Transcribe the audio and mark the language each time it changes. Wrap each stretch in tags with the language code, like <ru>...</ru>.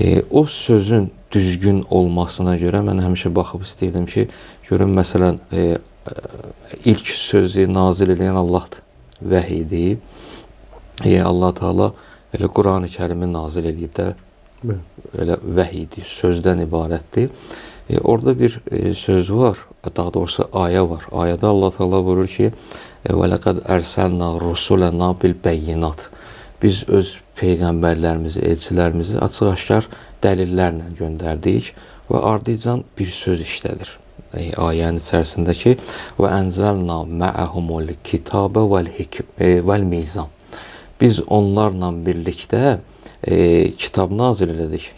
<az>O sözün düzgün olmasına görə mən həmişə baxıb istəyirdim ki, görün məsələn, ilk sözü nazil edən Allahdır, vəhiydir. Allah Teala elə Quran-ı Kərimi nazil eləyib də, elə vəhiydir, sözdən ibarətdir. Orada bir söz var, daha doğrusu ayə var. Ayədə Allah Teala buyurur ki,</az> <ar>وَلَقَدْ أَرْسَلْنَا رُسُولَنَا بِالْبَيِّنَاتِ</ar> <az>Biz öz peyğəmbərlərimizi, elçilərimizi açıq-aşkar dəlillərlə göndərdik və ardıcan bir söz işlədir. Ayənin içərisindəki</az> <ar>وَأَنْزَلْنَا مَعَهُمُ الْكِتَابَ وَالْمِيزَانِ</ar> <az>Biz onlarla birlikdə kitab nazil elədik.</az>